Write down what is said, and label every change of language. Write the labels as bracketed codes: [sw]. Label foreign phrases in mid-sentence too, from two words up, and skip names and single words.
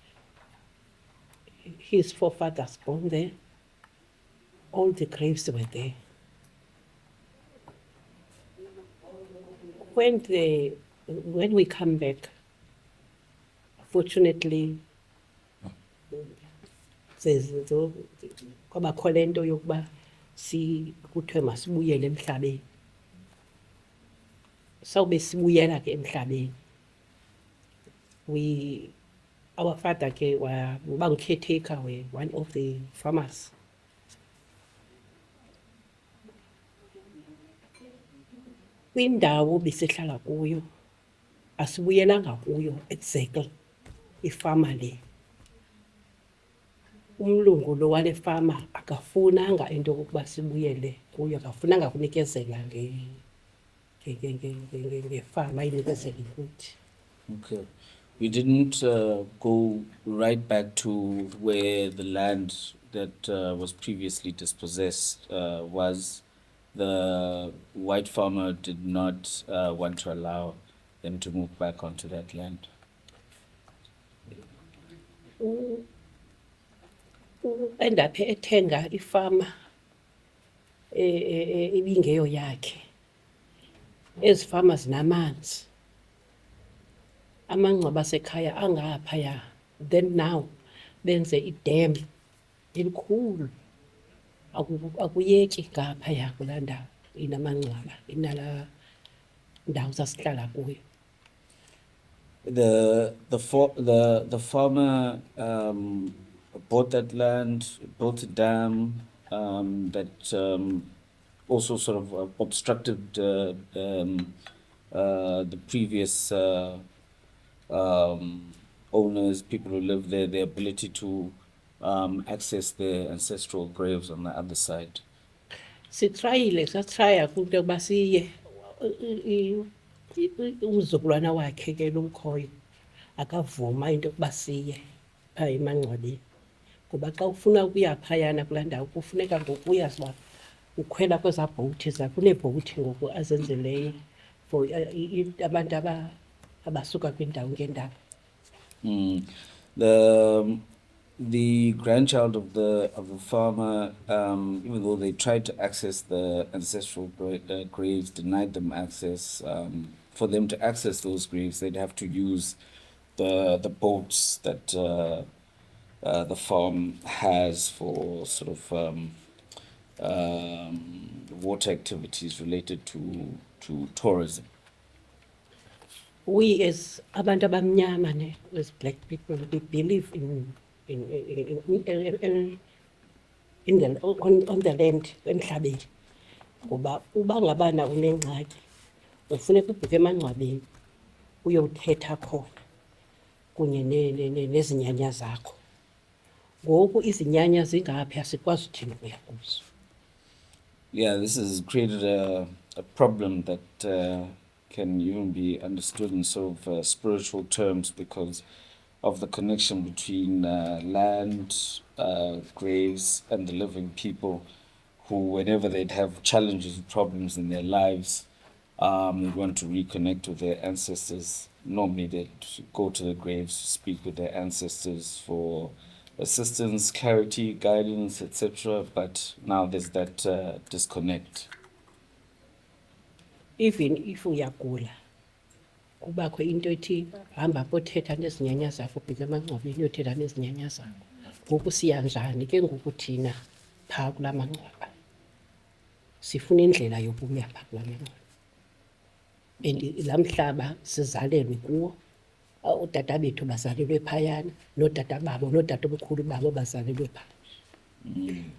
[en] His forefathers born there. All the graves were there. When we come back, fortunately, [xh] kwabakho le nto yokuba kuthiwe masibuyele emhlabeni. Sawube sibuyela ke emhlabeni. [en] Our father ke caretaker, one of the farmers. [xh] Kwindawo besihlala kuyo, asibuyelanga kuyo exactly ifama le. Umlungu lo wale fama akafunanga into yokuba sibuyele kuyo, akafunanga kunikezela ngefama inikezela futhi. [en] Okay. We didn't go right back to where the land that was previously dispossessed was. The white farmer did not want to allow them to move back onto that land. [xh] Endaphe ethenga ifama ibingeyo yakhe. Ezi fama zinamanzi. Amangcwaba asekhaya angaphaya. [en] Then now [xh] benze idam elikhulu. Akuyeki ngaphaya kulaa ndawo inamangcwaba inala ndawo sasihlala kuyo. [en] The farmer bought that land, built a dam that also sort of obstructed the previous owners, people who lived there, their ability to access their ancestral graves on the other side. [xh] Satraya into yokuba siye umzukulwana wakhe ke lomkhoyo akavuma into yokuba siye phaa emangcwabeni. Ngoba xa ufuna ukuya phayana kulaa ndawo kufuneka ngoku uyazi uba ukhwela kwezaa bhowuthi zakho. Kuneebhowuthi ngoku azenzeleyo for abantu abasuka kwiindawo ngeendawo. [en] The grandchild of the farmer, even though they tried to access the ancestral graves, denied them access. For them to access those graves, they'd have to use the boats that the farm has for sort of water activities related to tourism. We as [xh] abantu abamnyama, [en] as black people, we believe on the land emhlabeni. [xh] Ngoba uba ngabana unengxaki ufuneka ubheke emangcwabeni uyothetha khona kunye nezinyanya zakho. Ngoku izinyanya zingaphi asikwazi uthini ukuya kuzo. [en] Yeah, this has created a problem that can even be understood in sort of spiritual terms because of the connection between land, graves, and the living people who, whenever they'd have challenges and problems in their lives, They want to reconnect with their ancestors. Normally they go to the graves to speak with their ancestors for assistance, clarity, guidance, etc. But now there's that disconnect. Even if [xh] uyagula kubakho into ethi hamba pothetha nezinyanya zakho ubheke emangcwabeni uyothetha nezinyanya zakho. Ngoku siya njani ke ngoku thina phaa kulaa mangcwaba? Sifuna indlela yokuya phaa kulaa mangcwaba. [en] And laa [xh] mhlaba sizalelwe kuwo, ootata bethu bazalelwe phayana, nootata babo nootatomkhulu babo bazalelwe phaa.